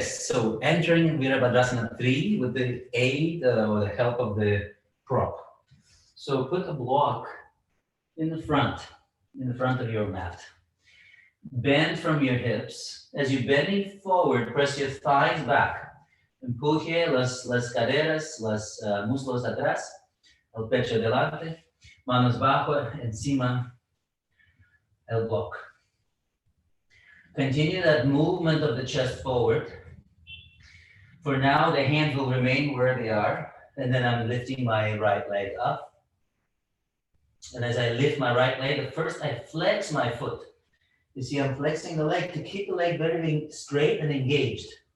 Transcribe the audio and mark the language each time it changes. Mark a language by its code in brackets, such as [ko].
[en] So entering Virabhadrasana 3 with the aid or the help of the prop. So put a block in the front of your mat. Bend from your hips. As you're bending forward, press your thighs back. [es] Empuje las caderas, los muslos atrás, el pecho delante, manos bajo, encima el block. [en] Continue that movement of the chest forward. For now, the hands will remain where they are, and then I'm lifting my right leg up. And as I lift my right leg, at first I flex my foot. You see, I'm flexing the leg to keep the leg very straight and engaged.